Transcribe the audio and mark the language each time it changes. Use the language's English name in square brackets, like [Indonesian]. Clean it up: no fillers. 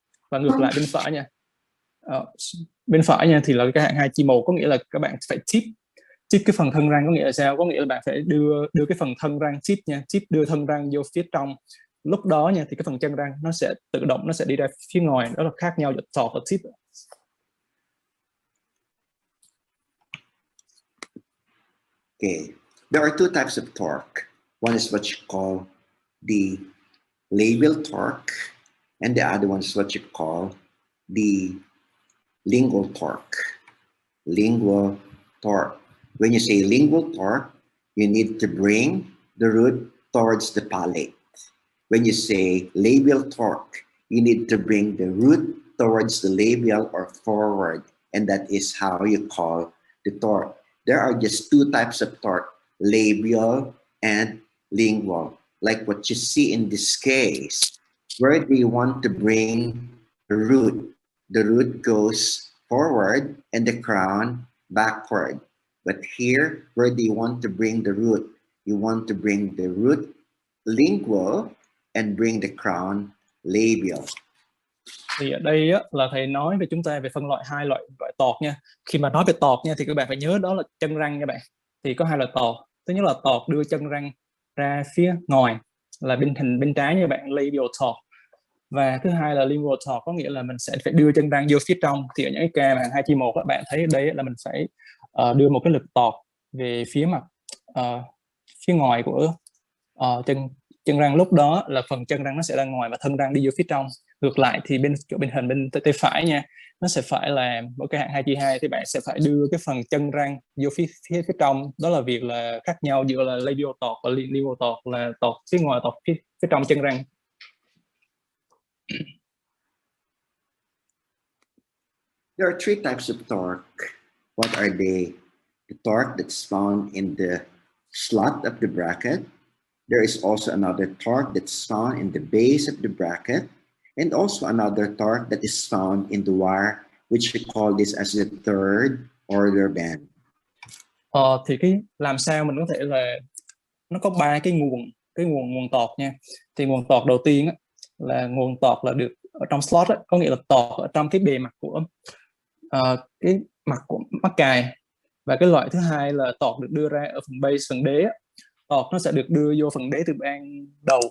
[Vietnamese] Và ngược lại bên phải nha, bên phải nha thì là cái hạng 2 chi 1, có nghĩa là các bạn phải tip cái phần thân răng, có nghĩa là sao? Có nghĩa là bạn phải đưa cái phần thân răng tip nha, tip đưa thân răng vô phía trong. Lúc đó nha thì cái phần chân răng nó sẽ tự động nó sẽ đi ra phía ngoài. Đó là khác nhau giữa torque và tip. [English] Okay, there are two types of torque. One is what you call the labial torque, and the other one is what you call the lingual torque. Lingual torque. When you say lingual torque, you need to bring the root towards the palate. When you say labial torque, you need to bring the root towards the labial or forward, and that is how you call the torque. There are just two types of torque, labial and lingual. Like what you see in this case, where do you want to bring the root? The root goes forward and the crown backward. But here, where do you want to bring the root? You want to bring the root lingual and bring the crown labial. [Vietnamese] Thì ở đây á, là thầy nói về chúng ta về phân loại hai loại tọt nha. Khi mà nói về tọt nha thì các bạn phải nhớ đó là chân răng nha bạn. Thì có hai loại tọt. Thứ nhất là tọt đưa chân răng ra phía ngoài là bên trái như bạn, labial tọt. Và thứ hai là lingual tọt, có nghĩa là mình sẽ phải đưa chân răng vô phía trong. Thì ở những cái ca mà 2-1 các bạn thấy ở đây là mình phải đưa một cái lực tọt về phía mặt phía ngoài của chân răng. Lúc đó là phần chân răng nó sẽ ra ngoài và thân răng đi vô phía trong. Ngược lại thì bên hình bên tay phải nha, nó sẽ phải là một cái hạng 2/2 thì bạn sẽ phải đưa cái phần chân răng vô phía trong. Đó là việc là khác nhau giữa là labial tọt và lingual tọt, là tọt phía ngoài, tọt phía trong chân răng. [English] There are three types of torque. What are they? The torque that's found in the slot of the bracket. There is also another torque that's found in the base of the bracket, and also another torque that is found in the wire, which we call this as the third order band. [Vietnamese] Thì làm sao mình có thể là nó có ba cái nguồn tọt nha. Thì nguồn tọt đầu tiên á, là nguồn tọt là được ở trong slot á, có nghĩa là tọt ở trong cái bề mặt của cái mặt của mắc cài. Và cái loại thứ hai là tọt được đưa ra ở phần base, phần đế á. Tọt nó sẽ được đưa vô phần đế từ ban đầu.